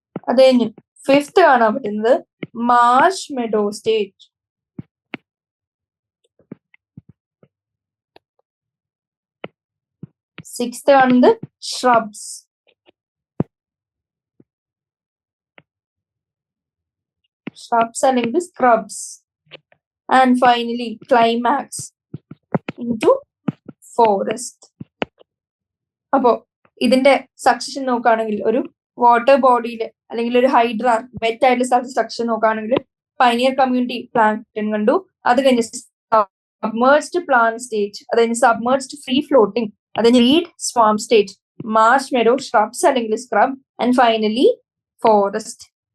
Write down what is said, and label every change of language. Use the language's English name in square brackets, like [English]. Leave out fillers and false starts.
[Malayalam] അത് കഴിഞ്ഞ് ഫിഫ്ത്ത് കാണാൻ പറ്റുന്നത് മാർഷ് മെഡോ സ്റ്റേജ്. സിക്സ്ത് കാണുന്നത് shrubs. അല്ലെങ്കിൽ scrubs. [English] And finally climax into forest. [Malayalam] അപ്പോ ഇതിന്റെ സക്സഷൻ നോക്കുകയാണെങ്കിൽ, ഒരു വാട്ടർ ബോഡിയിൽ അല്ലെങ്കിൽ ഒരു ഹൈഡ്രാർ വെറ്റ് ആയിട്ടുള്ള സക്സഷൻ നോക്കുകയാണെങ്കിൽ പൈനിയർ കമ്മ്യൂണിറ്റി പ്ലാന്റൺ കണ്ടു. അത് കഴിഞ്ഞ് സബ്മേർജ്ഡ് പ്ലാന്റ് സ്റ്റേജ്, അത് കഴിഞ്ഞ് സബ്മേർജ്ഡ് ഫ്രീ ഫ്ലോട്ടിംഗ്, അത് കഴിഞ്ഞ് read swamp stage, Marsh meadow, shrubs അല്ലെങ്കിൽ സ്ക്രബ്, [English] And finally forest.